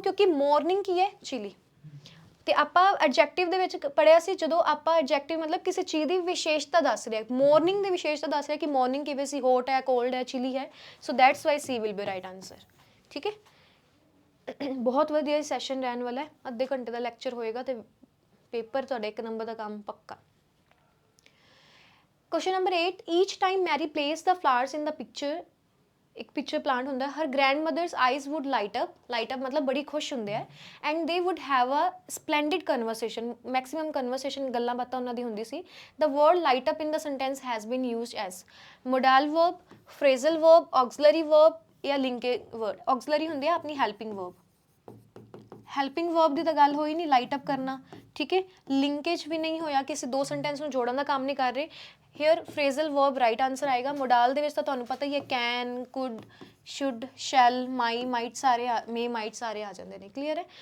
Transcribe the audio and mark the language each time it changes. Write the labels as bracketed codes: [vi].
[pa] ਕਿਉਂਕਿ ਮਾਰਨਿੰਗ ਕੀ ਹੈ? ਚਿਲੀ। ਤੇ ਆਪਾਂ ਐਡਜੈਕਟਿਵ ਦੇ ਵਿੱਚ ਪੜਿਆ ਸੀ, ਜਦੋਂ ਆਪਾਂ ਐਡਜੈਕਟਿਵ ਮਤਲਬ ਕਿਸੇ ਚੀਜ਼ ਦੀ ਵਿਸ਼ੇਸ਼ਤਾ ਦੱਸ ਰਿਹਾ, ਮਾਰਨਿੰਗ ਦੀ ਵਿਸ਼ੇਸ਼ਤਾ ਦੱਸ ਰਿਹਾ ਕਿ ਮਾਰਨਿੰਗ ਕਿਵੇਂ ਸੀ, ਹੌਟ ਹੈ, ਕੋਲਡ ਹੈ, ਚਿਲੀ ਹੈ। [en] so that's why C will be right answer, [pa] ਠੀਕ ਹੈ। ਬਹੁਤ ਵਧੀਆ ਸੈਸ਼ਨ ਰਹਿਣ ਵਾਲਾ ਹੈ, ਅੱਧੇ ਘੰਟੇ ਦਾ ਲੈਕਚਰ ਹੋਏਗਾ ਤੇ ਪੇਪਰ ਤੁਹਾਡਾ 1 ਨੰਬਰ ਦਾ ਕੰਮ ਪੱਕਾ। [en] question number 8, each time Mary place the flowers in the picture, [pa] एक पिक्चर प्लांट होंदा है, [en] her grandmother's eyes would light up [pa] मतलब बड़ी खुश होंदे है, [en] and they would have a splendid conversation, [pa] maximum conversation गल्लां बातां उन्हां दी हुंदी सी। [en] The word light up in the sentence has been used as modal verb, phrasal verb, auxiliary verb या linkage word. [pa] ऑक्सिलरी हुंदी है अपनी हेल्पिंग वर्ब, ਹੈਲਪਿੰਗ ਵਰਬ ਦੀ ਤਾਂ ਗੱਲ ਹੋਈ ਨਹੀਂ, ਲਾਈਟ ਅਪ ਕਰਨਾ, ਠੀਕ ਹੈ। ਲਿੰਕੇਜ ਵੀ ਨਹੀਂ ਹੋਇਆ, ਕਿਸੇ ਦੋ ਸੈਂਟੈਂਸ ਨੂੰ ਜੋੜਨ ਦਾ ਕੰਮ ਨਹੀਂ ਕਰ ਰਹੇ। [en] here phrasal verb right answer [pa] ਆਏਗਾ। ਮੋਡਾਲ ਦੇ ਵਿੱਚ ਤਾਂ ਤੁਹਾਨੂੰ ਪਤਾ ਹੀ ਹੈ, can, could, should, shell, my, might ਸਾਰੇ ਮੇ, ਮਾਈਟ ਸਾਰੇ ਆ ਜਾਂਦੇ ਨੇ, ਕਲੀਅਰ ਹੈ।